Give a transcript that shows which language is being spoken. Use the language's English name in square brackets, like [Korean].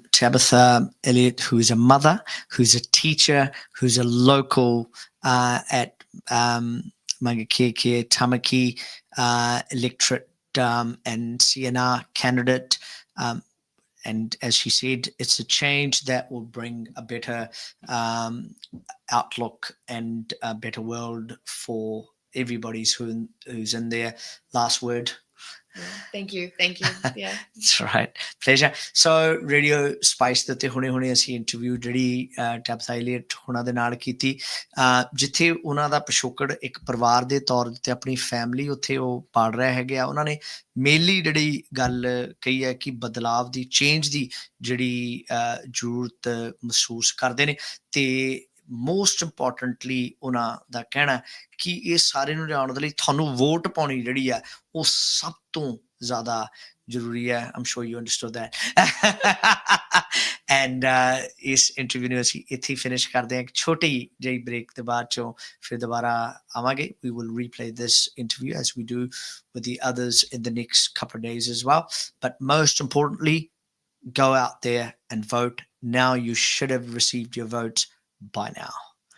[English] Tabetha Elliot, who's a mother, who's a teacher, who's a local at Maungakiekie, Tamaki electorate and CNR candidate. And as she said, it's a change that will bring a better outlook and a better world for everybody who's in there. Last word. Yeah, thank you. Yeah, that's right. Pleasure. [Punjabi] So Radio Spice ਦੇ ਉੱਤੇ ਹੁਣੇ ਅਸੀਂ interview ਜਿਹੜੀ ਟੈਬਥਾ Elliot ਉਹਨਾਂ ਦੇ ਨਾਲ ਕੀਤੀ, ਜਿੱਥੇ ਉਹਨਾਂ ਦਾ ਪਿਛੋਕੜ ਇੱਕ ਪਰਿਵਾਰ ਦੇ ਤੌਰ ਤੇ ਆਪਣੀ ਫੈਮਿਲੀ ਉੱਥੇ ਉਹ ਪਾਲ ਰਿਹਾ ਹੈਗਾ। ਉਹਨਾਂ ਨੇ ਮੇਨਲੀ ਜਿਹੜੀ ਗੱਲ ਕਹੀ ਹੈ ਕਿ ਬਦਲਾਵ ਦੀ, ਚੇਂਜ ਦੀ ਜਿਹੜੀ ਜ਼ਰੂਰਤ ਮਹਿਸੂਸ ਕਰਦੇ ਨੇ, ਤੇ [English] most importantly [Punjabi] ਉਹਨਾਂ ਦਾ ਕਹਿਣਾ ਕਿ ਇਹ ਸਾਰੇ ਨੂੰ ਜਾਣ ਦੇ ਲਈ ਤੁਹਾਨੂੰ ਵੋਟ ਪਾਉਣੀ ਜਿਹੜੀ ਆ ਉਹ ਸਭ ਤੋਂ ਜ਼ਿਆਦਾ ਜ਼ਰੂਰੀ ਹੈ। [English] I'm sure you understood that. [Punjabi] And ਇਸ ਇੰਟਰਵਿਊ ਨੂੰ ਅਸੀਂ ਇੱਥੇ ਫਿਨਿਸ਼ ਕਰਦੇ ਹਾਂ, ਇੱਕ ਛੋਟੀ ਜਿਹੀ ਬ੍ਰੇਕ ਦੇ ਬਾਅਦ ਚੋਂ ਫਿਰ ਦੁਬਾਰਾ ਆਵਾਂਗੇ. [English] We will replay this interview as we do with the others in the next couple of days as well. But most importantly, go out there and vote. Now you should have received your votes by now.